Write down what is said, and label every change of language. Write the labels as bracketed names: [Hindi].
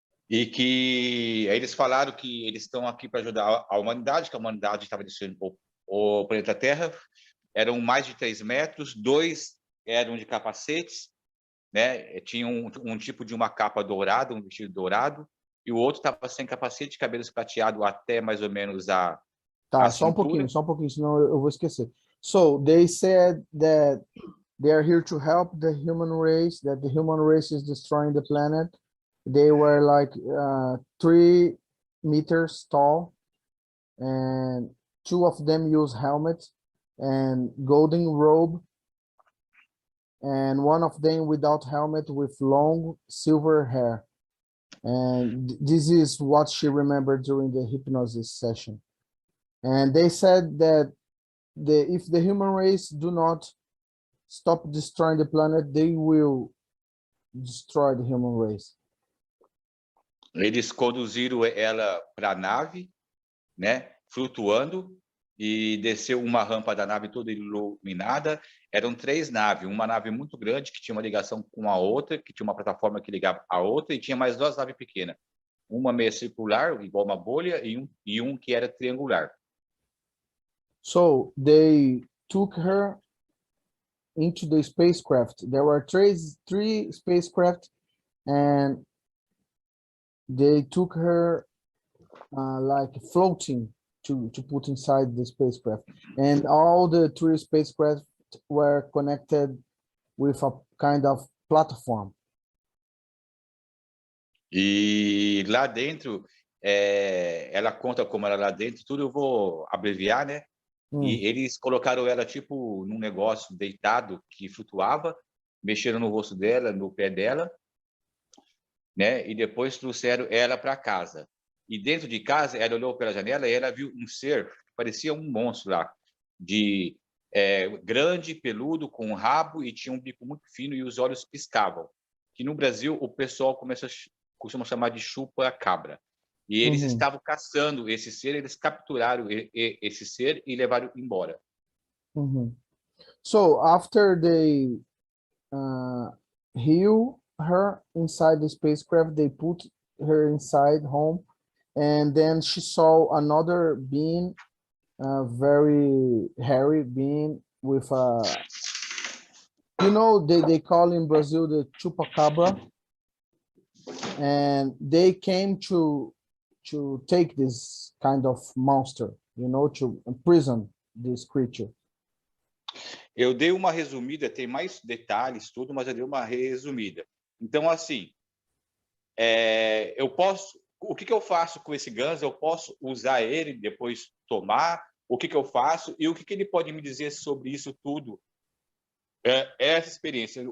[Portuguese] E que aí eles falaram que eles estão aqui para ajudar a humanidade, que a humanidade estava destruindo o planeta Terra. Eram mais de 3 metros, 2 eram de capacetes, né? Tinha um tipo de uma capa dourada, um vestido dourado, e o outro estava sem capacete, cabelos prateados até mais ou menos a Tá, cintura. só um pouquinho, senão eu vou esquecer. [English] So, they said that they are here to help the human race, that the human race is destroying the planet. They were like 3 meters tall, and 2 of them use helmets and golden robe, and one of them without helmet with long silver hair. And this is what she remembered during the hypnosis session. And they said that if the human race do not stop destroying the planet, they will destroy the human race. [Portuguese] Eles conduziram ela para a nave, né, flutuando, e desceu uma rampa da nave toda iluminada. Eram 3 naves, uma nave muito grande que tinha uma ligação com a outra, que tinha uma plataforma que ligava a outra, e tinha mais 2 naves pequenas, uma meia circular, igual uma bolha, e um que era triangular. [English] So they took her into the spacecraft. There were 3 spacecraft, and they took her like floating to put inside the spacecraft. And all the 3 spacecraft were connected with a kind of platform. [Portuguese] E lá dentro, ela conta como era lá dentro, tudo eu vou abreviar, né? E eles colocaram ela tipo num negócio deitado que flutuava, mexeram no rosto dela, no pé dela, né? E depois trouxeram ela para casa. E dentro de casa, ela olhou pela janela e ela viu um ser que parecia um monstro lá, de grande, peludo, com um rabo, e tinha um bico muito fino e os olhos piscavam. Que no Brasil o pessoal costuma chamar de chupa-cabra. E eles estavam caçando esse ser, eles capturaram esse ser e levaram embora. [English] So after they heal her inside the spacecraft, they put her inside home, and then she saw another being, very hairy being with a, you know, they call in Brazil the chupacabra, and they came to take this kind of monster, you know, to imprison this creature. [Portuguese] Eu dei uma resumida, tem mais detalhes, tudo, mas eu dei uma resumida. Então, assim, eu posso o que eu faço com esse ganso? Eu posso usar ele, depois tomar? O que eu faço? E o que ele pode me dizer sobre isso tudo? Essa experiência.